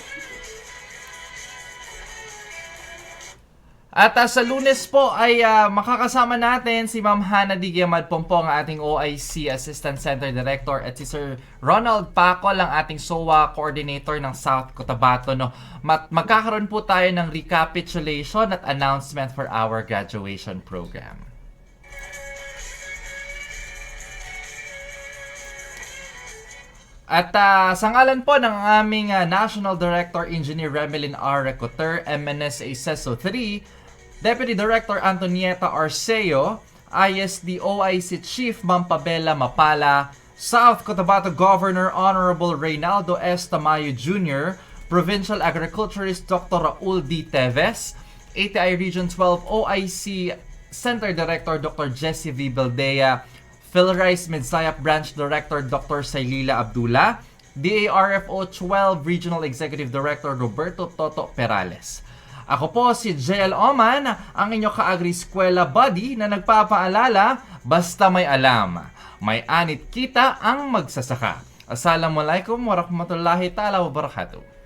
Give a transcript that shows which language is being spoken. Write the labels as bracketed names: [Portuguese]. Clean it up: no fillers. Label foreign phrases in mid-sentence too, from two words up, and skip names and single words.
[Filipino] At sa Lunes po ay makakasama natin si Ma'am Hannah Digiamad Pompong, ang ating OIC Assistant Center Director, at si Sir Ronald Pacol, ang ating SOA Coordinator ng South Cotabato. No? Magkakaroon po tayo ng recapitulation at [English] announcement for our graduation program. [Filipino] At sa ngalan po ng aming National Director Engineer Remelin R. Recoter, MNSA CESO 3, Deputy Director Antonieta Arceo, ISD OIC Chief Mampabella Mapala, South Cotabato Governor Honorable Reynaldo S. Tamayo Jr., Provincial Agriculturist Dr. Raul D. Teves, ATI Region 12 OIC Center Director Dr. Jessie V. Baldea, PhilRice Midsayap Branch Director Dr. Sailila Abdullah, DARFO 12 Regional Executive Director Roberto Toto Perales. Ako po si JL Oman, ang inyong ka-agri-eskwela buddy na nagpapaalala, basta may alam, may anit kita ang magsasaka. [Arabic] السلام عليكم ورحمة الله تعالى وبركاته.